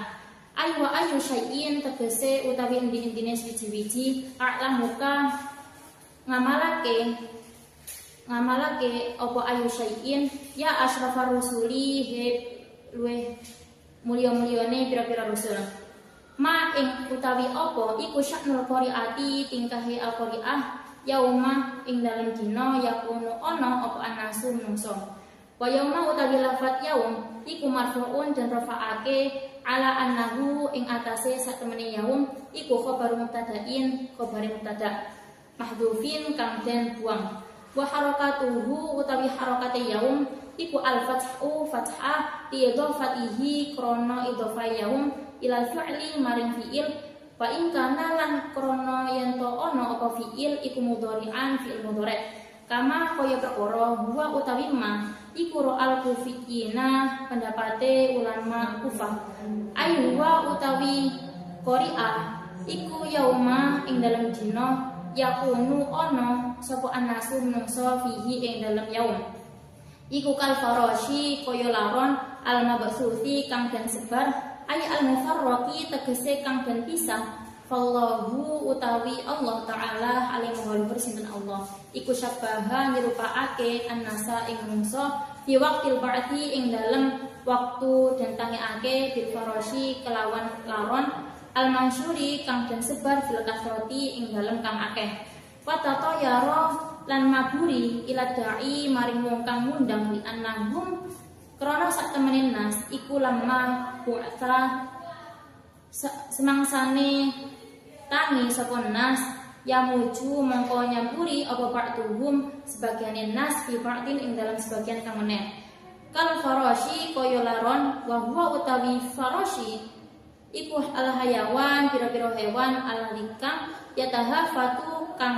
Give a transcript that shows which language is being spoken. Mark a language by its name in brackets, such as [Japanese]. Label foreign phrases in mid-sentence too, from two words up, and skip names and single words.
[Arabic] أي شيء [Javanese] tegese utawi endi-endine suci-suci a'lamuka ngamalake apa [Arabic] أي شيء يا أشرف الرسل [Javanese] he luweh mulya-mulyane pira-pira rasul. Ma ing utawi apa iku [Arabic] شأن القارعة [Javanese] tingkahe [Arabic] القارعة يوم [Javanese] ing dalem dina yakunu ana apa anasu menungso. [Arabic] ويوم [Javanese] utawi lafat yaum iku marfu'un dan rafa'ake [Arabic] على أنه [Javanese] ing atase satemene yaum iku [Arabic] خبر مبتدإ [Javanese] khabare [Arabic] مبتدإ محذوف [Javanese] kang den buang. [Arabic] وحركته [Javanese] utawi harakate yaum iku al-fathu fathah [Arabic] لإضافته [Javanese] krana idhafah yaum [Arabic] إلى الفعل [Javanese] maring fi'il [Arabic] وإن كان [Javanese] lan krana yen to ana apa fi'il iku mudhari'an fi'il mudhari' kama kaya perkara huwa utawi ma iku [Arabic] رأي الكوفيين [Javanese] pendapate ulama Kufah. Ayu wa utawi qari'ah iku yauma ing dalam dina yakunu ana sapa anasu menungso fihi ing dalam yaum. Iku [Arabic] كالفراش [Javanese] kaya laron [Arabic] المبسوط [Javanese] kang den sebar [Arabic] أي المفرق [Javanese] tegese kang den pisah. Fallahu utawi Allah Ta'ala alim wal sinten Allah iku syabaha nyerupaake annasa ing manungsa [Arabic] في وقت البعث [Javanese] ing dalem waktu dan tangekake [Arabic] بالفراش [Javanese] kelawan laron [Arabic] المنشور [Javanese] kang den sebar [Arabic] في الكثرة [Javanese] ing dalem kang akeh watato yaro lan maburi [Arabic] إلى داع [Javanese] maring wong kang ngundang [Arabic] لأنهم [Javanese] krana sak temene nas iku [Arabic] لما بعثوا [Javanese] semangsane tangi sapa nas yamuju mongko nyamburi apa ba'duhum sebagian nas [Arabic] في بعض [Javanese] ing dalam sebagian kang meneh [Arabic] كالفراش [Javanese] kaya laron [Arabic] وهو [Javanese] utawi farashi iku al hayawan pira-pira hewan aladikang yatahafatu